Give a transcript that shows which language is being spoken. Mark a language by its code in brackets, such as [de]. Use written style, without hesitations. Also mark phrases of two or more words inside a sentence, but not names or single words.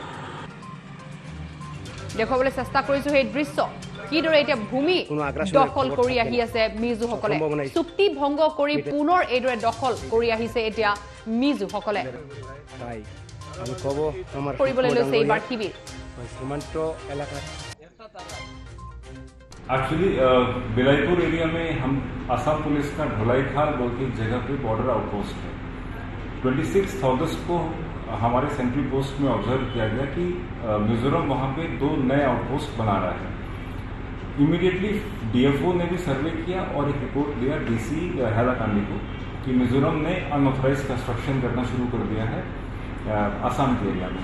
[as] দেখুৱাবলৈ চেষ্টা কৰিছো সেই দৃশ্য কিদৰে এতিয়া ভূমি দখল কৰি আহি আছে মিজোসকলে চুক্তি ভংগ কৰি পুনৰ এইদৰে দখল কৰি আহিছে এতিয়া মিজোসকলে কৰিবলৈ লৈছে এইবাৰ শিবিৰ [hi] एक्चुअली बिलाईपुर एरिया में हम असम पुलिस का ढोलाईखाल बोल के जगह पे [en] border outpost [hi] है 26 अगस्त को हमारे [en] central post [hi] में ऑब्जर्व किया गया कि मिजोरम वहाँ पे 2 नए आउटपोस्ट बना रहा है इमीडिएटली डीएफओ ने भी सर्वे किया और एक रिपोर्ट दिया डीसी हैलाकांडी को कि मिजोरम ने [en] unauthorised construction [hi] करना शुरू कर दिया है असम के एरिया में